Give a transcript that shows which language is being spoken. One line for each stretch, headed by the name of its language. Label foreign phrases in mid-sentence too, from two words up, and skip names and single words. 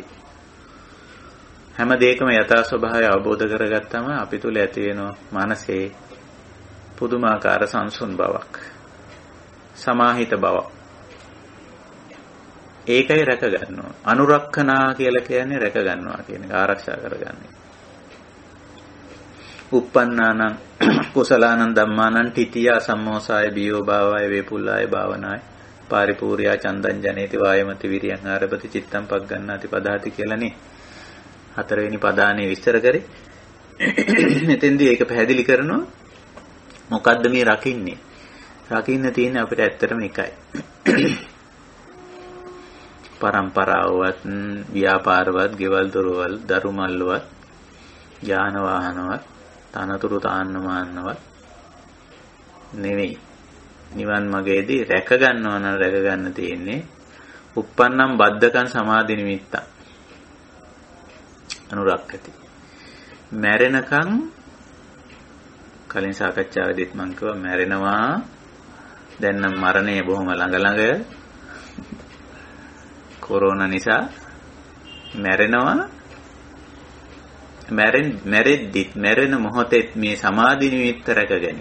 Sinhala: හැම දෙයකම යථා ස්වභාවය අවබෝධ කරගත්තම අපි තුල ඇති වෙන මනසේ පුදුමාකාර සංසුන් බවක්, සමාහිත බවක්. ඒකයි රැක ගන්නවා. අනුරක්ඛනා කියලා කියන්නේ රැක ගන්නවා කියන එක, ආරක්ෂා කරගන්නේ.
Pali: uppannānaṁ කුසලානං ධම්මානං තිතිය සම්මෝසාය බියෝ භාවය වේපුල්ලාය භාවනාය පාරිපූර්යා චන්දං ජනේති වායමති විරියං ආරභති චිත්තං පග්ගණ්ණාති පදාති කියලානේ හතරවෙනි පදානේ විස්තර කරේ.
Sinhala: මෙතෙන්දී ඒක පැහැදිලි කරනවා. මොකද්ද මේ රකින්නේ? රකින්න තියෙන්නේ අපිට ඇත්තටම එකයි. පරම්පරාවවත්, ව්‍යාපාරවත්, ගෙවල් දොරවල්, දරු මල්ලවත්, යාන වාහනවත්, තනතුරු තාන්න මාන්නවත් නෙවෙයි. නිවන් මාර්ගයේදී රැක ගන්නවා නම් රැක ගන්න තියෙන්නේ
Pali: uppannam baddakam samadhi nimittං අනුරක්කති.
Sinhala: මැරෙනකන් කලින් සාකච්ඡාවේදීත් මම කිව්වා මැරෙනවා. දැන් නම් මරණය බොහොම ළඟ කොරෝනා නිසා මැරෙනවා. මැරෙද්දිත් මැරෙන මොහොතේ මේ සමාධි නිමිත්ත රැකගනි.